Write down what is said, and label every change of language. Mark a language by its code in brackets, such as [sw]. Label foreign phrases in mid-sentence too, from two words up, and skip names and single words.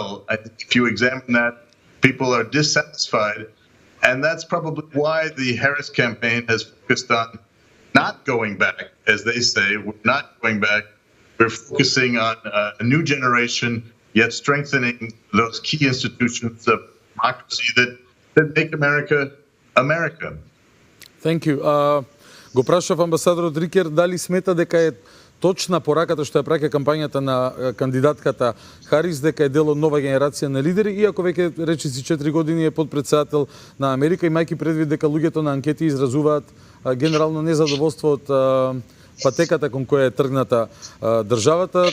[en] I think if you examine that, people are dissatisfied, and that's probably why the Harris campaign has focused on not going back, as they say. We're not going back. We're focusing on a new generation, yet strengthening those key institutions of democracy that make America America. Thank you. [mk] Го прашав амбасадорот Рикер дали смета дека е точна пораката што ја праќа кампањата на кандидатката Харис, дека е дел од нова генерација на лидери, иако веќе речиси 4 години е подпредседател на Америка, имајќи предвид дека луѓето на анкети изразуваат генерално незадоволство од патеката кон која е тргната државата.